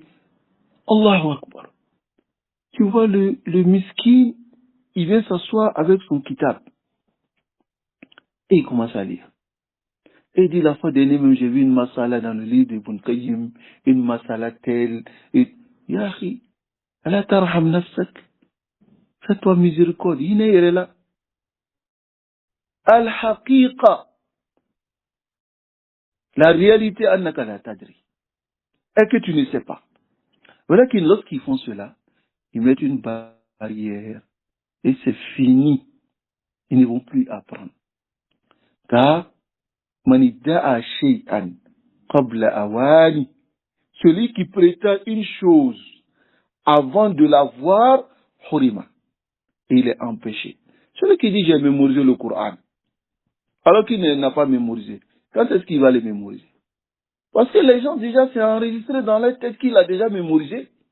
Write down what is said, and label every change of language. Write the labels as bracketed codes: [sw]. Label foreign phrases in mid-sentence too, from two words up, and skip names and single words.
[ar] الله أكبر. [fr] Tu vois le miskin, il vient s'asseoir avec son kitab. Et il commence à lire. Et il dit, la fois dernière, même j'ai vu une masala dans le livre d'Ibn Qayyim, une masala telle. Et, [ar] يا أخي ألا ترحم نفسك. [fr] Fais-toi miséricorde. Il est là. Al-haqiqa. La réalité, [ar] أنك لا تدري. [fr] Et que tu ne sais pas. Voilà que lorsqu'ils font cela, ils mettent une barrière. Et c'est fini. Ils ne vont plus apprendre. Car, [ar] من ادعى شيئا قبل أوانه. [fr] Celui qui prétend une chose avant de la voir, hurima. Et il est empêché. Celui qui dit j'ai mémorisé le Coran, alors qu'il n'a pas mémorisé, quand est-ce qu'il va le mémoriser? Parce que les gens déjà c'est enregistré dans leur tête qu'il a déjà mémorisé.